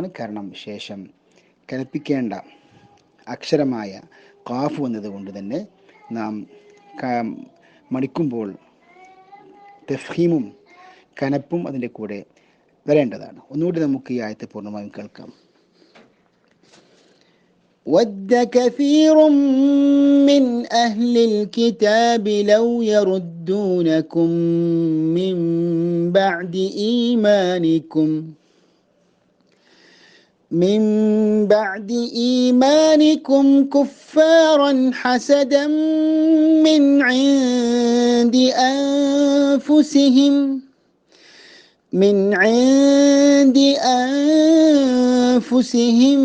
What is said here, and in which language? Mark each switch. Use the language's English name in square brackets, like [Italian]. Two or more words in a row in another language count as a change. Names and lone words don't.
[Malayalam] കാരണം ശേഷം കനപ്പിക്കേണ്ട അക്ഷരമായ ഖാഫ് വന്നതുകൊണ്ട് തന്നെ നാം മണിക്കുമ്പോൾ തഫ്ഹീമും കനപ്പും അതിൻ്റെ കൂടെ വരേണ്ടതാണ്. ഒന്നുകൂടി നമുക്ക് ഈ ആയത്തെ പൂർണ്ണമായും കേൾക്കാം. [Arabic] وَدَّ كَثِيرٌ مِّنْ أَهْلِ الْكِتَابِ لَوْ يَرُدُّونَكُم مِّن بَعْدِ إِيمَانِكُمْ كُفَّارًا حَسَدًا مِّنْ عِندِ أنفسهم